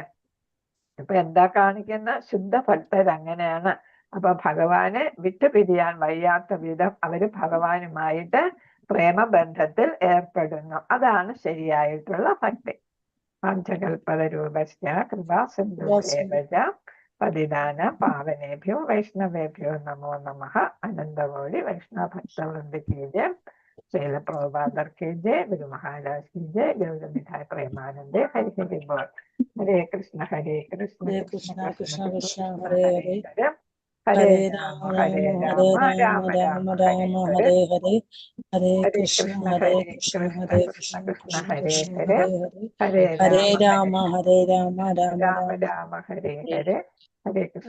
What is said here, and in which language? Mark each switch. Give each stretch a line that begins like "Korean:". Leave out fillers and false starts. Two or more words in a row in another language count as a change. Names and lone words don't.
Malayalam: ഇപ്പൊ എന്താ കാണിക്കുന്ന? ശുദ്ധ ഭക്തരങ്ങനെയാണ്. അപ്പൊ ഭഗവാനെ വിട്ടുപിരിയാൻ വയ്യാത്ത വിധം അവര് ഭഗവാനുമായിട്ട് പ്രേമബന്ധത്തിൽ ഏർപ്പെടുന്നു. അതാണ് ശരിയായിട്ടുള്ള ഭക്തി.
Sanskrit: പഞ്ചകൽപ്പത രൂപശ്ച കൃപാ സിന്ധുഭേവച പതിദാന പാവനേഭ്യോ വൈഷ്ണവേഭ്യോ നമോ നമഃ.
Hindi: अनन्तकोटि वैष्णव भक्तवृन्द की जय। श्रील प्रभुपाद की जय. गुरु महाराज की जय.
Bangla: গৌরমিঠায় প্রেমানন্দে। হরি হরি বোল.
Malayalam: ഹരേ കൃഷ്ണ ഹരേ കൃഷ്ണ ഹരേ കൃഷ്ണ കൃഷ്ണ കൃഷ്ണ കൃഷ്ണ കൃഷ്ണ ഹരേ ഹരേ ഹരേ ഹരേ ഹരേ രാമ രാമ ഹരേ രാമ ഹരേ രാമ രാമ രാമ രാമ രാമ രാമ ഹരേ രാമ ഹരേ. ഹരേ ഹരേ ഹരേ ഹരേ കൃഷ്ണ കൃഷ്ണ ഹരേ ഹരേ കൃഷ്ണ കൃഷ്ണ ഹരേ കൃഷ്ണ കൃഷ്ണ കൃഷ്ണ കൃഷ്ണ ഹരേ കൃഷ്ണ ഹരേ. ഹരേ ഹരേ ഹരേ ഹരേ രാമ ഹരേ രാമ രാമ രാമ രാമ രാമ ഹരേ ഹരേ. ഹരേ കൃഷ്ണ